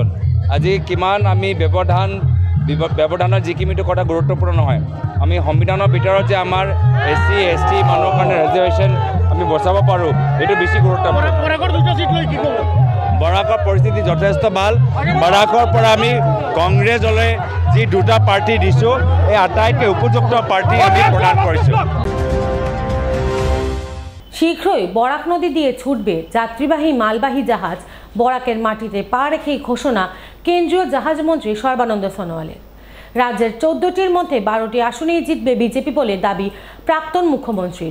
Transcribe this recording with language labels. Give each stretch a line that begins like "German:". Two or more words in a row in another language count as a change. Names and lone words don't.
Assamese: আজি কিমান আমি ব্যৱধানৰ যিখিনিটো কথা গুৰুত্বপূৰ্ণ নহয়, আমি সংবিধানৰ ভিতৰত যে আমাৰ SC ST মানুহৰ কাৰণে ৰিজাৰ্ভেশ্যন আমি বচাব পাৰোঁ, এইটো বেছি গুৰুত্বপূৰ্ণ। বৰাকৰ পৰিস্থিতি যথেষ্ট ভাল। বৰাকৰ পৰা আমি কংগ্ৰেছলৈ যি দুটা পাৰ্টি দিছোঁ, এই আটাইতকৈ উপযুক্ত পাৰ্টি আমি প্ৰদান কৰিছোঁ।
Bangla: শীঘ্রই বরাক নদী দিয়ে ছুটবে যাত্রীবাহী মালবাহী জাহাজ। বরাকের মাটিতে পা রেখেই ঘোষণা কেন্দ্রীয় জাহাজমন্ত্রী সর্বানন্দ সোনোয়ালের। রাজ্যের 14টির মধ্যে 12টি আসনেই জিতবে বিজেপি বলে দাবি প্রাক্তন মুখ্যমন্ত্রীর।